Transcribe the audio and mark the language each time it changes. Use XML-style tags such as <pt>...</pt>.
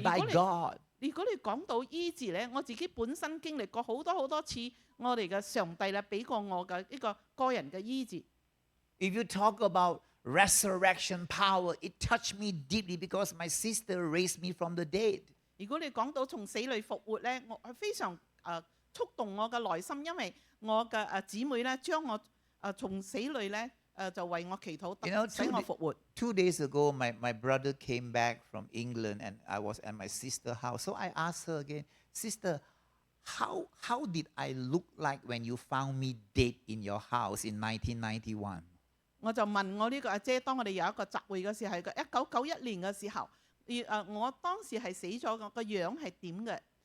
<en>by God.</en> <yue>如果你講到醫治咧，我自己本身經歷過好多次，我哋嘅上帝咧俾過我嘅一個個人嘅醫治。</yue> <en>If you talk about resurrection power, it touched me deeply because my sister raised me from the dead.</en> <yue>如果你講到從死裏復活咧，我係非常觸動我嘅內心，因為我嘅姊妹咧將我從死裏咧就為我祈禱，使我復活。</yue> <en>2 days ago, my brother came back from England and I was at my sister's house. So I asked her again, Sister, how did I look like when you found me dead in your house in 1991?</en> <yue>我就問我呢個阿姐，當我哋有一個集會嘅時候，係1991年嘅時候，我當時係死咗，我個樣係點嘅？</yue>